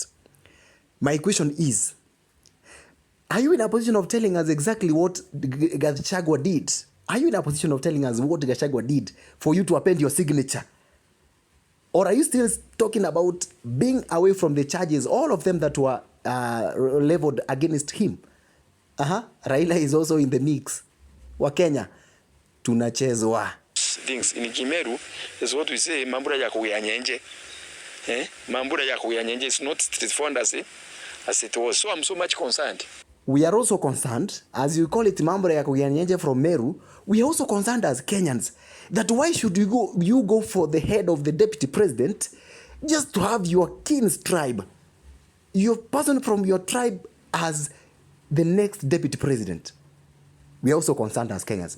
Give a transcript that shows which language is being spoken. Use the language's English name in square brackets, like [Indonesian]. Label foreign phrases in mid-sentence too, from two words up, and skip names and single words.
[English] My question is, are you in a position of telling us exactly what Gachagua did? Are you in a position of telling us what Gachagua did for you to append your signature? Or are you still talking about being away from the charges, all of them that were leveled against him? Raila is also in the mix. [Swahili] Wa Kenya, tunachezwa. [English] Things in Meru is what we say, [Meru] mambura ya kuyanyenje. Mambura ya kuyanyenje [English] is not straightforward as it was. So I'm so much concerned. We are also concerned, as you call it, [Meru] mambura ya kuyanyenje from Meru. [English] We are also concerned as Kenyans that why should you go for the head of the deputy president just to have your king's tribe, your person from your tribe as the next deputy president? We are also concerned as Kenyans.